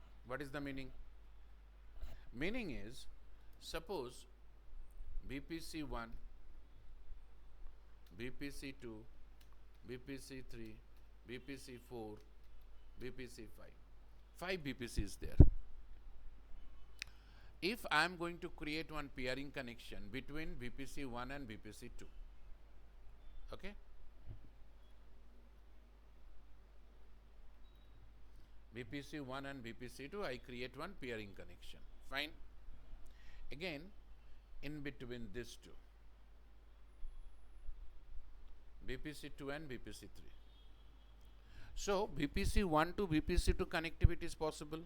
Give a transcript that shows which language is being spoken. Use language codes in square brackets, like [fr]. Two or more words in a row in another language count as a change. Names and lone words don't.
[en] What is the meaning? Meaning is, suppose BPC1, BPC2, BPC3, BPC4, BPC5. 5 BPC is there. If I am going to create one peering connection between BPC1 and BPC2, okay? BPC1 and BPC2, I create one peering connection. Fine. Again, in between these two, BPC2 and BPC3. So, BPC1 to BPC2 connectivity is possible.